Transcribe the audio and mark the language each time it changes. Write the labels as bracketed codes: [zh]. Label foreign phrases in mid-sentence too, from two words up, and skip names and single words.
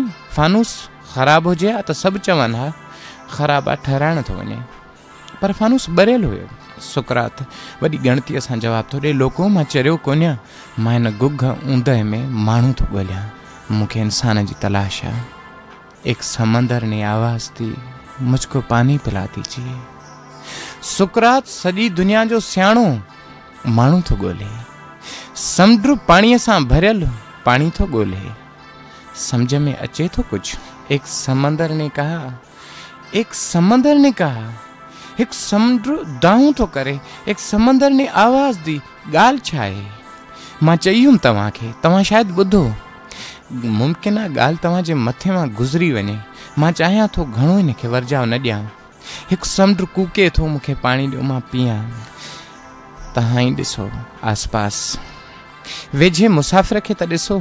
[sd] फानूस ख़राबु हुजे हा त सभु चवनि हा ख़राबु आहे, ठहिराइण थो वञे, पर फानूस ॿरियल हुयो। सुकरात वॾी गणतीअ सां जवाबु थो ॾे, लोको मां चरियो कोन्ह, मां हिन गुघ ऊंदहि में माण्हू थो ॻोल्हियां, मूंखे इंसान जी तलाश आहे। [ur] ایک سمندر نے آواز دی، مجھکو پانی پلا دیجیے. [sd] सुकरात सॼी दुनिया जो सियाणो माण्हू थो ॻोल्हे। समुंड पाणीअ सां भरियल पाणी थो ॻोल्हे। सम्झ में अचे थो कुझु? [ur] ایک سمندر نے کہا، ایک سمندر نے کہا, एक समंदर ने कहा, [sd] एक समुंड दाहूं थो करे, [ur] ایک سمندر نے آواز دی. [sd] ॻाल्हि छा आहे? मां चई हुयमि तव्हांखे, तव्हां शायदि ॿुधो। मुमकिन आहे ॻाल्हि तव्हांजे मथे मां गुज़री वञे। मां चाहियां थो घणो हिन खे वर्जाव न ॾियां। हिकु समुंड कूके थो, मूंखे पाणी ॾियो, मां पीआं। तव्हां ई ॾिसो आसपास, वेझे मुसाफ़िर खे त ॾिसो।